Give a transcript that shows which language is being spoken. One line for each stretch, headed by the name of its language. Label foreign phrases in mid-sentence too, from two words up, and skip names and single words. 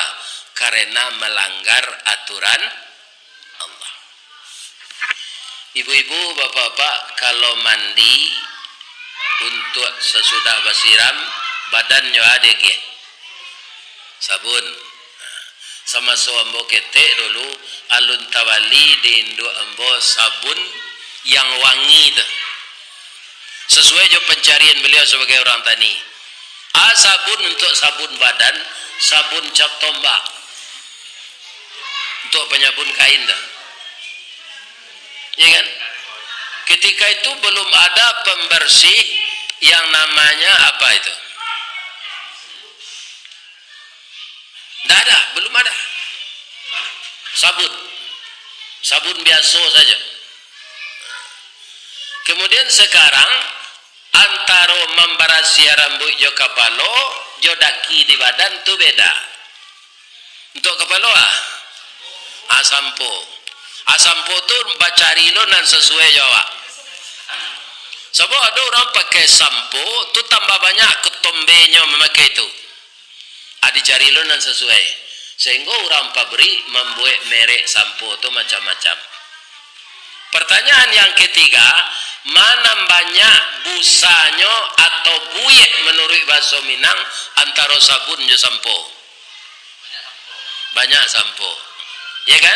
Indonesian: Karena melanggar aturan Allah. Ibu-ibu, bapak-bapak, kalau mandi untuk sesudah basiram, badannya ada ke sabun.
Minangkabau: Sama ambo ketek dulu alun tawali di Indo ambo sabun yang wangi itu.
Indonesian: Sesuai jo pencarian beliau sebagai orang tani. Sabun untuk sabun badan, sabun cap tombak untuk penyabun kain dah. Ya kan? Ketika itu belum ada pembersih yang namanya apa itu? Tidak ada, belum ada. Sabun biasa saja. Kemudian sekarang antara membarasi rambut jo kepala, jo daki di badan tu beda. Untuk kepala sampo.
Minangkabau: Sampo tu bacari lo nan sesuai Jawa.
Indonesian: Sebab ada orang pakai sampo tu tambah banyak ketombenya memakai itu.
Minangkabau: Dicari lo nan sesuai.
Indonesian: Sehingga orang pabrik membuat merek sampo tu macam-macam. Pertanyaan yang ketiga, mana banyak busanya atau buyek menurut bahasa Minang antara sabun dan sampo? Banyak sampo. Ya kan?